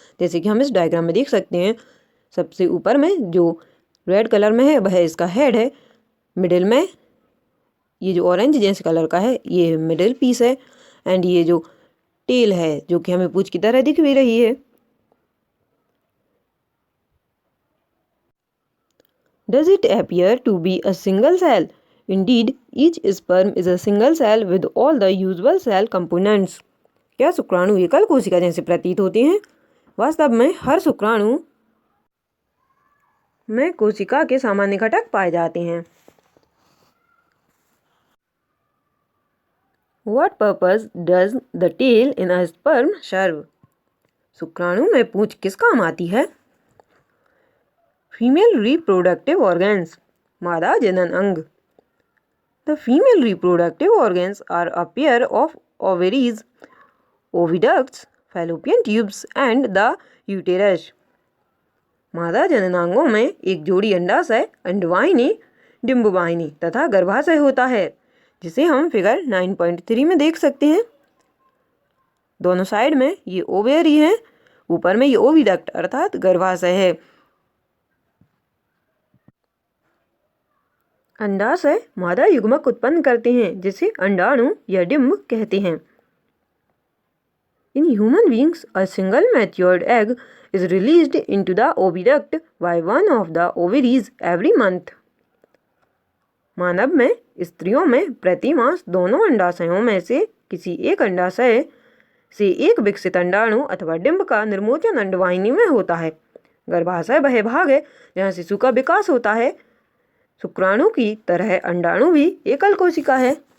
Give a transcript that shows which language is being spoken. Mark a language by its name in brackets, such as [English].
[Hindi] जैसे कि हम इस डायग्राम में देख सकते हैं। सबसे ऊपर में जो रेड कलर में है वह इसका हेड है। मिडिल में ये जो ऑरेंज जैसे कलर का है ये मिडिल पीस है। एंड ये जो टेल है जो कि हमें पूंछ की तरह दिख भी रही है। [English] Does it appear to be a single cell? Indeed, each sperm is a single cell with all the usual cell components. [Hindi] क्या शुक्राणु एकल कोशिका जैसे प्रतीत होते हैं? वास्तव में हर शुक्राणु में कोशिका के सामान्य घटक पाए जाते हैं। [English] What purpose does the tail in a sperm serve? [Hindi] शुक्राणु में पूंछ किस काम आती है? [English] Female reproductive organs. [Hindi] मादा जनन अंग। [English] The female reproductive organs are a pair of ovaries, oviducts, fallopian tubes and the uterus. [Hindi] मादा जननांगों में एक जोड़ी अंडाशय, अंडवाहिनी, डिंबवाहिनी तथा गर्भाशय होता है जिसे हम फिगर 9.3 में देख सकते हैं। दोनों साइड में ये ओवेरी है, ऊपर में ये ओविडक्ट अर्थात गर्भाशय है। अंडाशय मादा युग्मक उत्पन्न करते हैं जिसे अंडाणु या डिंब कहते हैं। [English] In human beings, a single matured egg is released into the oviduct by one of the ovaries every month. [Hindi] मानव में स्त्रियों में प्रति मास दोनों अंडाशयों में से किसी एक अंडाशय से एक विकसित अंडाणु अथवा डिंब का निर्मोचन अंडवाहिनी में होता है। गर्भाशय वह भाग है जहाँ शिशु का विकास होता है। शुक्राणु की तरह अंडाणु भी एकल कोशिका है।